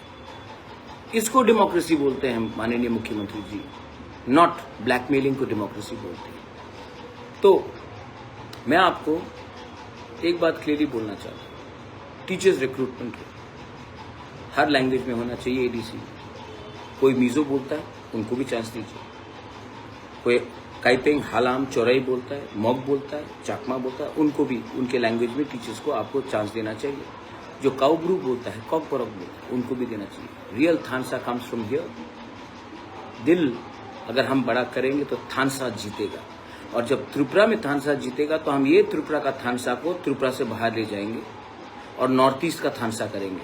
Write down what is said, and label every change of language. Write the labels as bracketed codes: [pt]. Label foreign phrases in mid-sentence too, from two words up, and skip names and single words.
[hi] इसको डेमोक्रेसी बोलते हैं माननीय मुख्यमंत्री जी, [en] not blackmailing [hi] को डेमोक्रेसी बोलते हैं। तो मैं आपको एक बात क्लियरली बोलना चाहता हूँ, [en] teachers recruitment [hi] हर लैंग्वेज में होना चाहिए। एडीसी कोई मीजो बोलता है उनको भी चांस दीजिए, कोई काइपेंग, हालाम, चौराई बोलता है, मॉक बोलता है, चाकमा बोलता है, उनको भी उनके लैंग्वेज में टीचर्स को आपको चांस देना चाहिए। जो काउब्रू बोलता है, कॉकबोरोक बोलता है, उनको भी देना चाहिए। [en] real Thansa comes from here. [hi] दिल अगर हम बड़ा करेंगे तो थानसा जीतेगा, और जब त्रिपुरा में थानसा जीतेगा तो हम ये त्रिपुरा का थानसा को त्रिपुरा से बाहर ले जाएंगे और नॉर्थ ईस्ट का थानसा करेंगे।